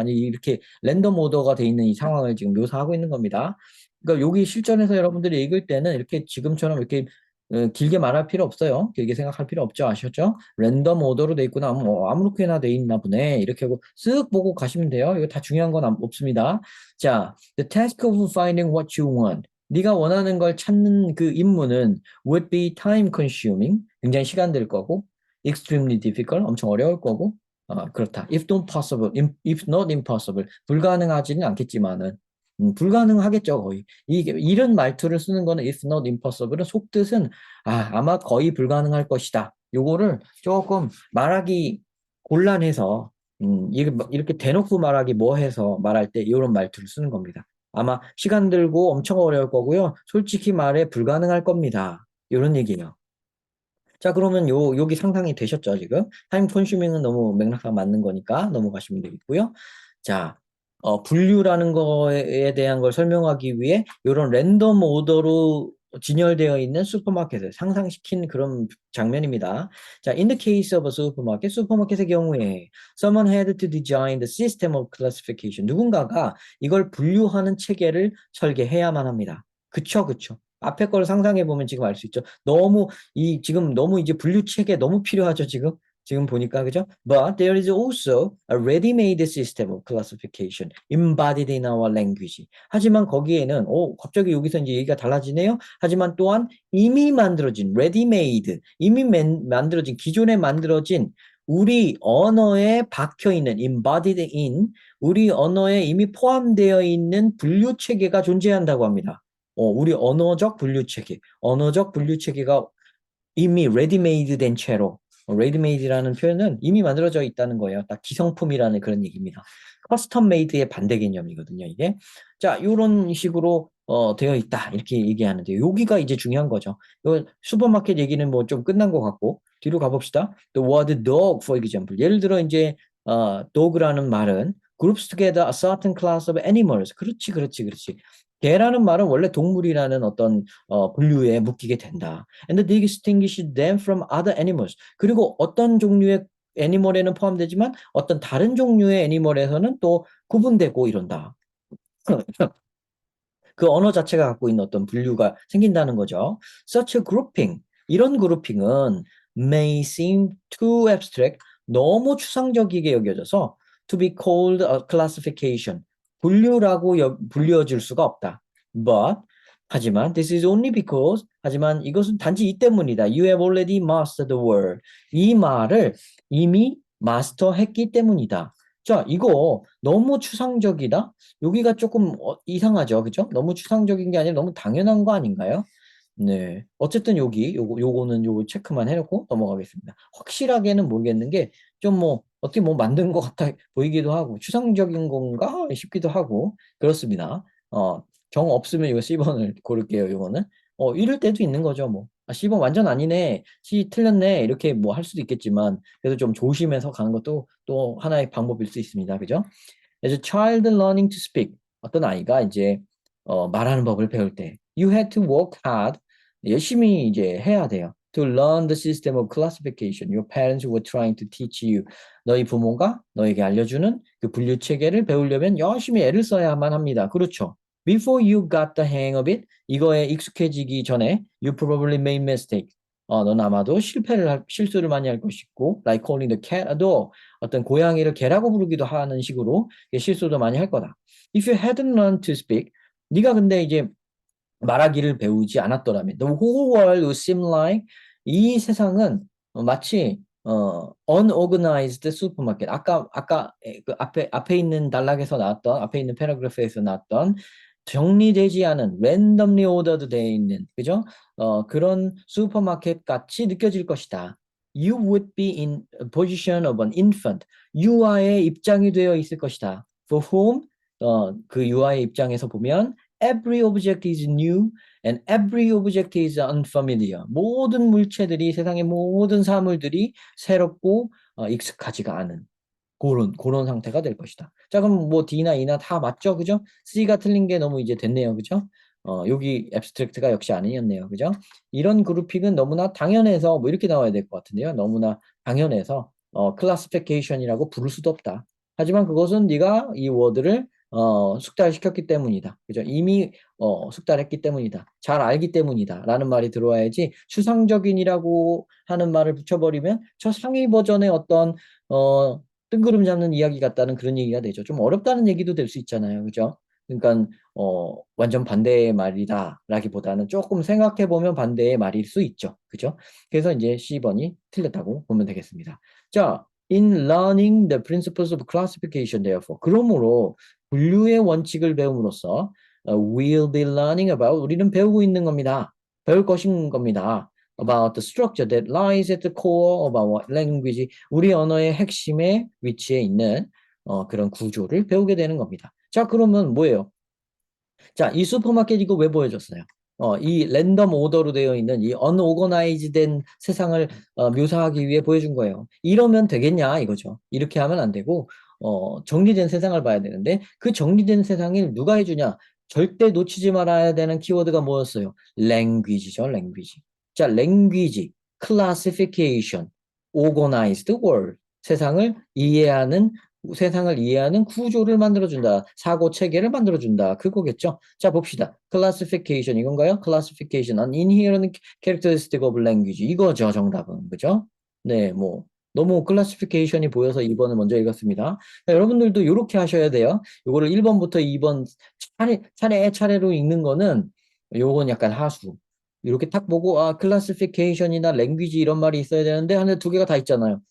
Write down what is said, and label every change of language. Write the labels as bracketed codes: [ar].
[ko] 만약에 이렇게 랜덤 오더가 돼 있는 이 상황을 지금 묘사하고 있는 겁니다. 그러니까 여기 실전에서 여러분들이 읽을 때는 이렇게 지금처럼 이렇게 길게 말할 필요 없어요. 길게 생각할 필요 없죠. 아셨죠? 랜덤 오더로 돼 있구나. 뭐 아무렇게나 돼 있나 보네. 이렇게 하고 쓱 보고 가시면 돼요. 이거 다 중요한 건 없습니다. [en] 자, the task of finding what you want. [ko] 네가 원하는 걸 찾는 그 임무는 [en] would be time consuming. [ko] 굉장히 시간 들 거고 [en] extremely difficult. [ko] 엄청 어려울 거고 그렇다. [en] if not possible. if not impossible. [ko] 불가능하지는 않겠지만은 불가능하겠죠, 거의. 이런 말투를 쓰는 거는 [en] if not impossible [ko] 은 속뜻은 아마 거의 불가능할 것이다. 요거를 조금 말하기 곤란해서 이렇게 대놓고 말하기 뭐해서 말할 때 이런 말투를 쓰는 겁니다. 아마 시간 들고 엄청 어려울 거고요. 솔직히 말해 불가능할 겁니다. 이런 얘기예요. 자, 그러면 여기 상상이 되셨죠, 지금? 타임 컨슈밍은 너무 맥락상 맞는 거니까 넘어가시면 되겠고요. 자, 분류라는 거에 대한 걸 설명하기 위해 이런 랜덤 오더로 진열되어 있는 슈퍼마켓을 상상시킨 그런 장면입니다. [en] 자, in the case of a supermarket, [ko] 슈퍼마켓의 경우에 [en] someone had to design the system of classification. [ko] 누군가가 이걸 분류하는 체계를 설계해야만 합니다. 그쵸, 그쵸. 앞에 걸 상상해 보면 지금 알 수 있죠. 지금 너무 이제 분류 체계 너무 필요하죠, 지금. 지금 보니까 그죠? [en] But there is also a ready-made system of classification embodied in our language. [ko] 하지만 거기에는 갑자기 여기서 이제 얘기가 달라지네요. 하지만 또한 이미 만들어진 ready-made, 만들어진 기존에 만들어진 우리 언어에 박혀 있는 [en] embodied in [ko] 우리 언어에 이미 포함되어 있는 분류 체계가 존재한다고 합니다. 우리 언어적 분류 체계가 이미 레디메이드 된 채로 레디메이드라는 표현은 이미 만들어져 있다는 거예요. 딱 기성품이라는 그런 얘기입니다. 커스텀 메이드의 반대 개념이거든요, 이게. 자, 이런 식으로 되어 있다. 이렇게 얘기하는데 여기가 이제 중요한 거죠. 슈퍼마켓 얘기는 뭐 좀 끝난 것 같고 뒤로 가봅시다. [en] The word dog, for example. [ko] 예를 들어 이제 dog라는 말은 [en] groups together a certain class of animals. [ko] 그렇지. 개라는 말은 원래 동물이라는 어떤 분류에 묶이게 된다. [en] And distinguish them from other animals. [ko] 그리고 어떤 종류의 애니멀에는 포함되지만 어떤 다른 종류의 애니멀에서는 또 구분되고 이런다. 그 언어 자체가 갖고 있는 어떤 분류가 생긴다는 거죠. [en] Such a grouping, [ko] 이런 그룹핑은 [en] may seem too abstract, [ko] 너무 추상적이게 여겨져서 [en] to be called a classification, [ko] 분류라고 불려질 수가 없다. [en] But, [ko] 하지만 [en] this is only because, [ko] 하지만 이것은 단지 이 때문이다. [en] You have already mastered the word. [ko] 이 말을 이미 마스터했기 때문이다. 자, 이거 너무 추상적이다? 여기가 조금 이상하죠. 그죠? 너무 추상적인 게 아니라 너무 당연한 거 아닌가요? 네. 어쨌든 요거는 요거 체크만 해놓고 넘어가겠습니다. 확실하게는 모르겠는 게 좀 뭐, 어떻게 뭐 만든 것 같아 보이기도 하고, 추상적인 건가 싶기도 하고, 그렇습니다. 정 없으면 이거 C번을 고를게요. 요거는. 이럴 때도 있는 거죠. 뭐. 아, C번 완전 아니네. C 틀렸네. 이렇게 뭐 할 수도 있겠지만, 그래도 좀 조심해서 가는 것도 또 하나의 방법일 수 있습니다. 그죠? [en] As a child learning to speak. [ko] 어떤 아이가 이제 말하는 법을 배울 때 [en] you had to work hard. [ko] 열심히 이제 해야 돼요. [en] To learn the system of classification your parents were trying to teach you. [ko] 너희 부모가 너에게 알려주는 그 분류 체계를 배우려면 열심히 애를 써야만 합니다. 그렇죠. [en] Before you got the hang of it, [ko] 이거에 익숙해지기 전에 [en] you probably made mistakes. [ko] 넌 아마도 실수를 많이 할 것이고, [en] like calling the cat a dog. [ko] 어떤 고양이를 개라고 부르기도 하는 식으로 실수도 많이 할 거다. [en] If you hadn't learned to speak, [ko] 네가 근데 이제 말하기를 배우지 않았더라면, [en] the whole world would seem like, [ko] 이 세상은 마치 [en] unorganized supermarket. [ko] 아까 그 앞에 있는 단락에서 나왔던, 앞에 있는 패러그래프에서 나왔던 정리되지 않은 [en] randomly ordered [ko] 되어 있는, 그죠? 그런 슈퍼마켓 같이 느껴질 것이다. [en] You would be in a position of an infant. [ko] 유아의 입장이 되어 있을 것이다. [en] For whom, [ko] 그 유아의 입장에서 보면 [en] every object is new and every object is unfamiliar. [ko] 모든 물체들이, 세상의 모든 사물들이 새롭고 익숙하지가 않은 그런 상태가 될 것이다. 자, 그럼 뭐 D나 E나 다 맞죠? 그죠? C가 틀린 게 너무 이제 됐네요. 그죠? 여기 앱스트랙트가 역시 아니었네요. 그죠? 이런 그룹핑은 너무나 당연해서 뭐 이렇게 나와야 될 것 같은데요. 너무나 당연해서 클래시피케이션이라고 부를 수도 없다. 하지만 그것은 네가 이 워드를 숙달시켰기 때문이다. 그죠? 이미 숙달했기 때문이다. 잘 알기 때문이다. 라는 말이 들어와야지 추상적인이라고 하는 말을 붙여버리면 저 상위 버전의 어떤 뜬구름 잡는 이야기 같다는 그런 얘기가 되죠. 좀 어렵다는 얘기도 될 수 있잖아요. 그죠? 그러니까 완전 반대의 말이다라기보다는 조금 생각해 보면 반대의 말일 수 있죠. 그죠? 그래서 이제 C번이 틀렸다고 보면 되겠습니다. [en] 자, in learning the principles of classification, therefore. [ko] 그러므로 분류의 원칙을 배움으로써 [en] we'll be learning about, [ko] 우리는 배우고 있는 겁니다. 배울 것인 겁니다. [en] About the structure that lies at the core of our language. [ko] 우리 언어의 핵심에 위치해 있는 그런 구조를 배우게 되는 겁니다. 자, 그러면 뭐예요? 자, 이 슈퍼마켓 이거 왜 보여줬어요? 이 랜덤 오더로 되어 있는 이 unorganized 된 세상을 묘사하기 위해 보여준 거예요. 이러면 되겠냐 이거죠. 이렇게 하면 안 되고 정리된 세상을 봐야 되는데 그 정리된 세상을 누가 해주냐? 절대 놓치지 말아야 되는 키워드가 뭐였어요? [en] language죠, language. 자, language, classification, organized world. [ko] 세상을 이해하는 구조를 만들어준다. 사고 체계를 만들어준다. 그거겠죠. 자, 봅시다. classification 이건가요? [en] classification, an inherent characteristic of language. [ko] 이거죠, 정답은. 그죠? 네, 뭐 너무 클래시피케이션이 보여서 2번을 먼저 읽었습니다. 자, 여러분들도 이렇게 하셔야 돼요. 요거를 1번부터 2번 차례차례로 읽는 거는 요건 약간 하수. 이렇게 딱 보고 클래시피케이션이나 랭귀지 이런 말이 있어야 되는데 하나 두 개가 다 있잖아요.